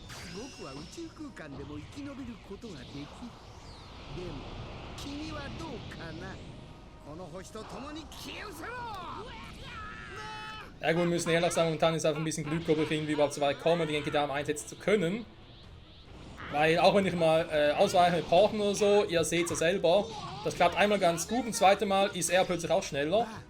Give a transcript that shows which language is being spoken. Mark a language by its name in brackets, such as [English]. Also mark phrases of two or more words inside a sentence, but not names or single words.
[Japanese] 僕は宇宙空間でも生き延びることができる。でも君はどうかna? この星と共に消え失せろ! [German] Ja gut, wir müssen ehrlich sagen, momentan ist einfach ein bisschen Glück, ob ich irgendwie überhaupt so weit komme, die Genki-Dame einsetzen zu können. Weil auch wenn ich mal ausweiche mit Porten oder so, ihr seht es ja selber, das klappt einmal ganz gut, ein zweites Mal ist er plötzlich auch schneller.